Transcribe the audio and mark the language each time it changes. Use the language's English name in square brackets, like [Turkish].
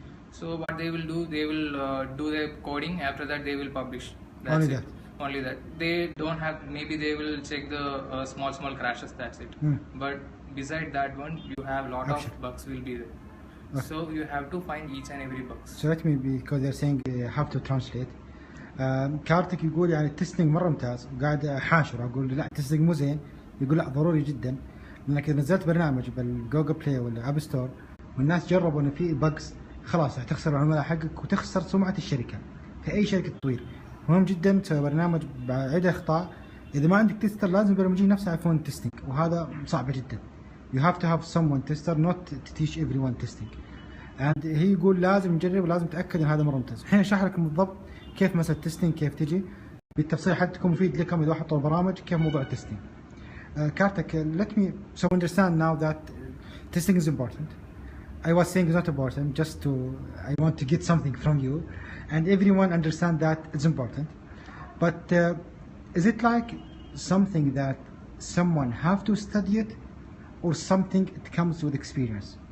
[English] So what they will do, they will do the coding. After that, they will publish. That's Only it. that. Only that. They don't have. Maybe they will check the small crashes. That's it. But beside that one, you have lot of bugs will be there. Okay. So you have to find each and every bugs. So let me, because they're saying have to translate. [Arabic] كارتك يقول يعني التستنج مرة ممتاز، وقاعد حاشر أقول لا التستنج مو زين، يقول لا ضروري جدا، لأنك إذا نزلت برنامج بالجوجل بلاي ولا أب ستور والناس جربوا إن في بجز، خلاص راح تخسر العملاء حقك وتخسر سمعة الشركة في أي شركة تطوير. مهم جدا تسوي برنامج بعدة أخطاء. إذا ما عندك تستر لازم البرمجيين نفسهم يعرفون التستنج، وهذا صعب جدا. [English] You have to have someone tester, not to teach everyone testing. [Arabic] And هي يقول لازم نجرب ولازم نتأكد إن هذا مرة ممتاز. الحين أشرح لكم بالضبط كيف مسألة التستنج كيف تجي بالتفصيل حتى تكون مفيد لكم إذا حطوا البرامج كيف موضوع التستنج. [English] Kartik, let me so understand now that testing is important. I was saying it's not important, just I want to get something from you, and everyone understand that it's important. But is it like something that someone have to study it, or something it comes with experience?